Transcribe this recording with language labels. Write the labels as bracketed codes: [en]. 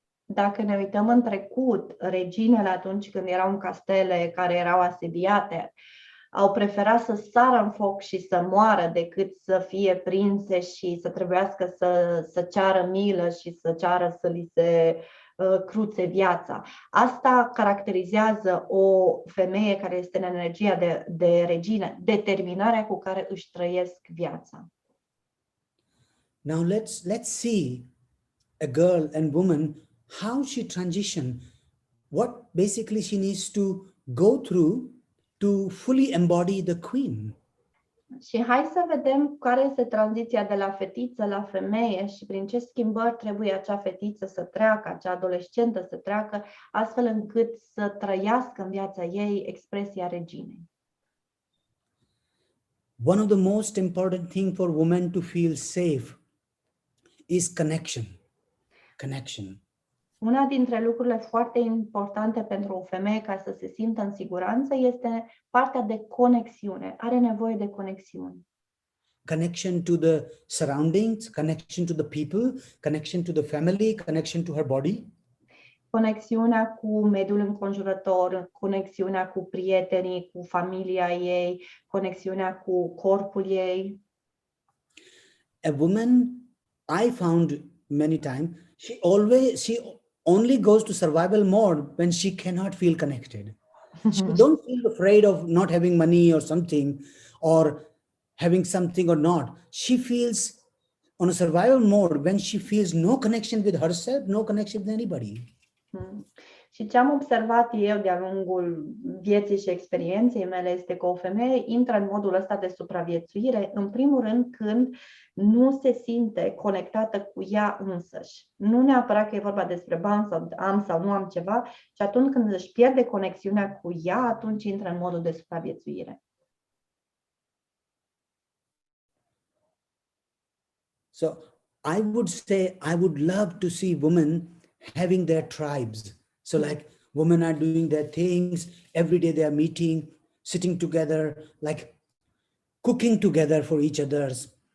[ro] Dacă ne uităm în trecut, reginele atunci când erau în castele care erau asediate, au preferat să sară în foc și să moară decât să fie prinse și să trebuiască să ceară milă și să ceară să li se cruțe viața. Asta caracterizează o femeie care este în energia de regină, determinarea cu care își trăiesc viața. [en] Now let's see a girl and woman, how she transition, what basically she needs to go through to fully embody the queen. [ro] Și hai să vedem care este tranziția de la fetiță la femeie și prin ce schimbări trebuie acea fetiță să treacă, acea adolescentă să treacă, astfel încât să trăiască în viața ei expresia reginei. [en] One of the most important thing for women to feel safe is connection. Connection. [ro] Una dintre lucrurile foarte importante pentru o femeie ca să se simtă în siguranță este partea de conexiune. Are nevoie de conexiune. [en] Connection to the surroundings, connection to the people, connection to the family, connection to her body. [ro] Conexiunea cu mediul înconjurător, conexiunea cu prietenii, cu familia ei, conexiunea cu corpul ei. [en] A woman, I found many times, she only goes to survival mode when she cannot feel connected. She don't feel afraid of not having money or something, or having something or not. She feels on a survival mode when she feels no connection with herself, no connection with anybody. [ro] Și ce am observat eu de-a lungul vieții și experienței mele este că o femeie intră în modul ăsta de supraviețuire, în primul rând când nu se simte conectată cu ea însăși. Nu neapărat că e vorba despre bani sau am sau nu am ceva, ci atunci când își pierde conexiunea cu ea, atunci intră în modul de supraviețuire. [en] So I would say, I would love to see women having their tribes. So like women are doing their things, every day they are meeting, sitting together, like cooking together for each other's.